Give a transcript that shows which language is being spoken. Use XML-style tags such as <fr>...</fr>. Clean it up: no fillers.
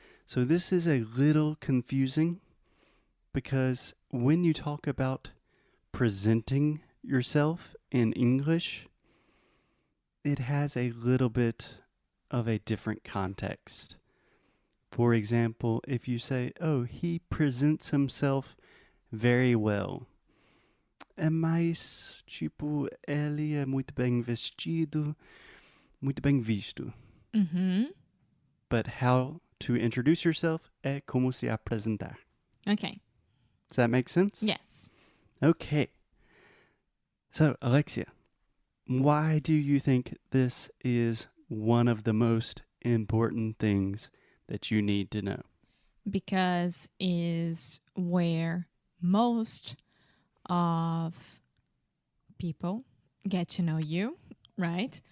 <en>So this is a little confusing because when you talk about presenting yourself in English, it has a little bit of a different context. For example, if you say, oh, he presents himself very well.</en> <pt>É mais, tipo, ele é muito bem vestido, muito bem visto. Mm-hmm.</pt> <en>But how to introduce yourself</en> <pt>é como se apresentar.</pt> <en>Okay. Does that make sense? Yes. Okay. So, Alexia, why do you think this is one of the most important things that you need to know? Because is where most of people get to know you, right?</en>